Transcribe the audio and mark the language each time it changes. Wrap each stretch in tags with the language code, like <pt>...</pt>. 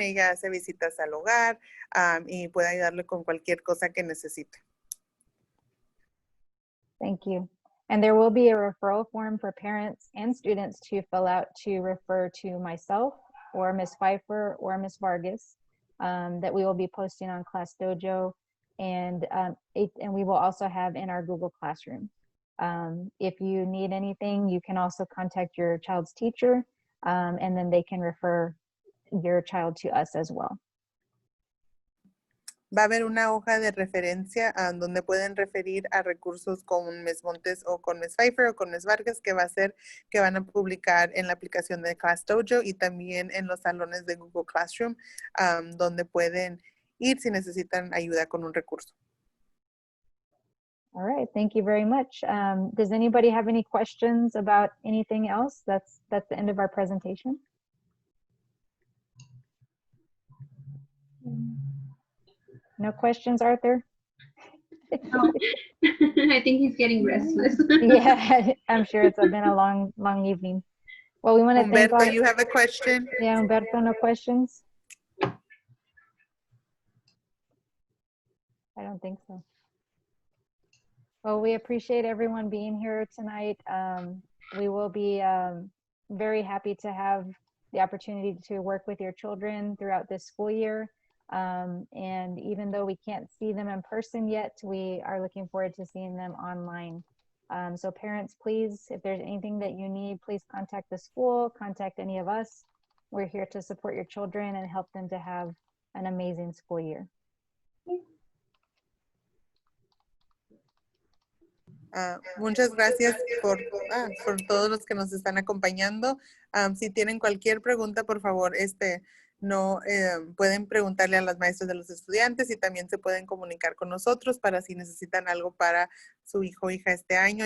<es>Ella hace visitas al hogar y puede ayudarle con cualquier cosa que necesite.</es> <en>Thank you. And there will be a referral form for parents and students to fill out to refer to myself or Ms. Pfeiffer or Ms. Vargas that we will be posting on Class Dojo, and we will also have in our Google Classroom. If you need anything, you can also contact your child's teacher, and then they can refer your child to us as well.</en> <es>Va a haber una hoja de referencia donde pueden referir a recursos con Ms. Montes o con Ms. Pfeiffer o con Ms. Vargas, que van a publicar en la aplicación de Class Dojo y también en los salones de Google Classroom, donde pueden ir si necesitan ayuda con un recurso.</es> <en>All right, thank you very much. Does anybody have any questions about anything else? That's the end of our presentation. No questions, Arthur? No. I think he's getting restless. Yeah, I'm sure it's been a long evening. Well, we want to thank Humberto, you have a question? Yeah, Humberto, no questions? I don't think so. Well, we appreciate everyone being here tonight. We will be very happy to have the opportunity to work with your children throughout this school year. And even though we can't see them in person yet, we are looking forward to seeing them online. So parents, please, if there's anything that you need, please contact the school, contact any of us. We're here to support your children and help them to have an amazing school year.</en> <es>Muchas gracias por todos los que nos están acompañando. Si tienen cualquier pregunta, por favor, no pueden preguntarle a las maestras de los estudiantes y también se pueden comunicar con nosotros para si necesitan algo para su hijo o hija este año.</es>